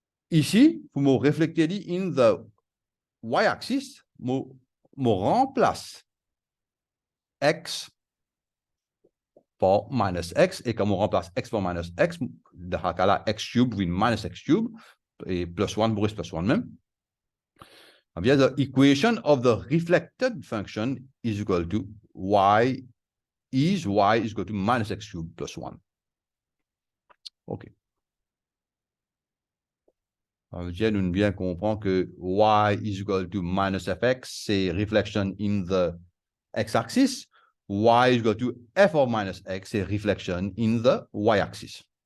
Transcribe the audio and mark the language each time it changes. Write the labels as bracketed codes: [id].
[fr] Ici, pour me refléter [en] in the y-axis, [fr] me remplace x par minus x, et comme on remplace x par minus x, dans ce cas-là, [en] x cube with minus x cube, [fr] et plus 1 pour plus 1 même. [en] The equation of the reflected function is equal to y is y is equal to minus x cubed plus 1. OK. [fr] Ça veut dire, nous bien comprendre que [en] y is equal to minus fx, [fr] c'est [en] reflection in the x-axis. Y is equal to f of minus x, [fr] c'est [en] reflection in the y-axis.